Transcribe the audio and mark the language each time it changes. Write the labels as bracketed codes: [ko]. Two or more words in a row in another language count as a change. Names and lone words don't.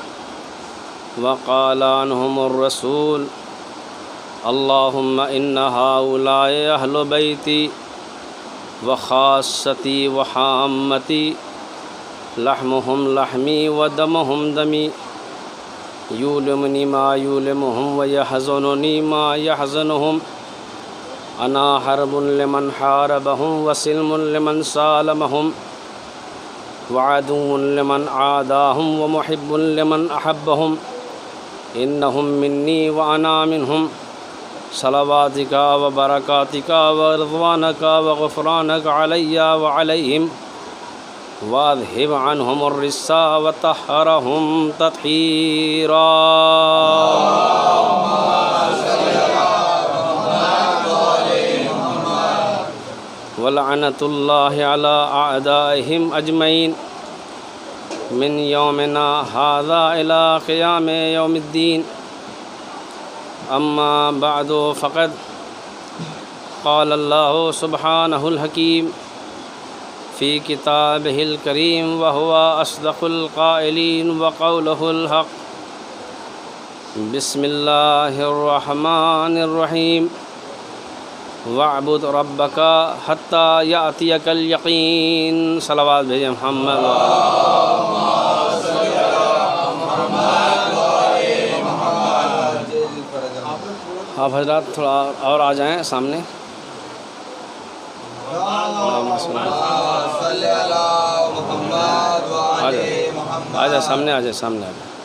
[ar] وقال عنہم الرسول اللہم ان ہؤلاء اہل بیتی وخاصتی وحامتی لحمہم لحمی ودمہم دمی یولمنی ما یولمہم ویحزننی ما یحزنہم انا حرب لمن حاربہم وسلم لمن سالمہم وعدو لمن عاداہم ومحب لمن احبہم انہم منی وانا منہم صلواتک و برکاتک و رضوانک و غفرانک علی و علیہم واذہب عنہم الرجس وطہرہم تطہیرا۔ ولعنۃ اللہ علی اعدائہم اجمعین من یومنا ھذا الی قیام یوم الدین۔ اما بعد فقد قال اللہ سبحانہ الحکیم فی کتابہ الکریم وہو اصدق القائلین وقولہ الحق۔ بسم اللہ الرحمن الرحیم۔ واعبد ربک حتی یأتیک الیقین۔ [ur] صلوات بھیجیں محمد۔ آپ حضرات تھوڑا اور آ جائیں سامنے۔ آ جائے سامنے، آ جائے سامنے، آ جائے۔